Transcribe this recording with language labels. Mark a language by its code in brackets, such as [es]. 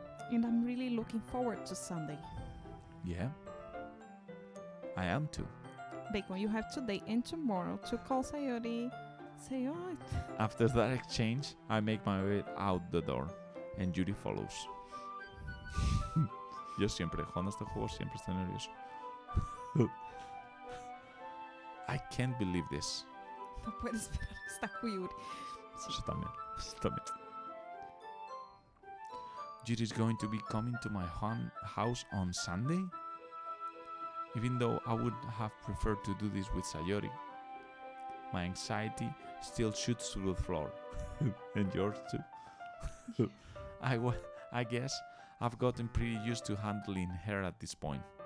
[en] And I'm really looking forward to Sunday. Yeah, I am too. Bacon, you have today and tomorrow to call Sayori. Say what? After that exchange, I make my way out the door, and Judy follows. [es] Yo siempre, jugando este juego, siempre estoy nervioso. [en] I can't believe this. [es] No puedo esperar, está Yuri. Eso también. [en] Judy's going to be coming to my house on Sunday? Even though I would have preferred to do this with Sayori, my anxiety still shoots through the floor. And yours too. I guess I've gotten pretty used to handling her at this point.